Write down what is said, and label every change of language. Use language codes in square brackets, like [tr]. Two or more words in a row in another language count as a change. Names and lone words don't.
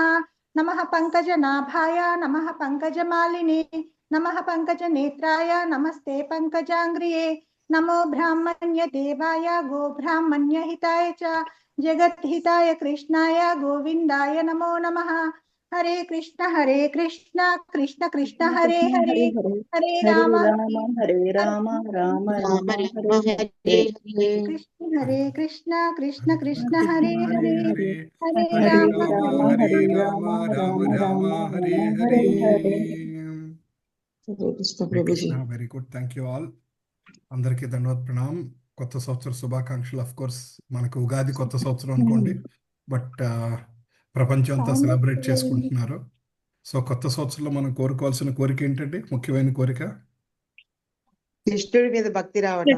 [sa] నమః పంకజనాభాయ నమః పంకజమాలినే నమః పంకజనేత్రాయ నమస్తే పంకజాంగ్రియే. నమో బ్రాహ్మణ్య దేవాయ గోబ్రాహ్మణ్య హితాయ చ జగద్హితాయ కృష్ణాయ గోవిందాయ నమో నమః. హరే కృష్ణ కృష్ణ కృష్ణ హరే హరే హరే రామ హరే రామ రామ రామ హరే హరే. కృష్ణ కృష్ణ కృష్ణ హరే హరే హరే హరే రామ రామ హరే రామ రామ రామ హరే హరే. కృష్ణ. [en] Very good. Thank you all. [te] అందరికీ ధన్యవాద ప్రణాం. కొత్త సంవత్సర శుభాకాంక్షలు. [en] of course [te] మనకు ఉగాది కొత్త సంవత్సరం అనుకోండి, బట్ ప్రపంచం అంతా సెలబ్రేట్ చేసుకుంటున్నారు. సో కొత్త సంవత్సరంలో మనం కోరుకోవాల్సిన కోరిక ఏంటంటే, ముఖ్యమైన కోరిక కృష్ణుడి మీద భక్తి రావడం,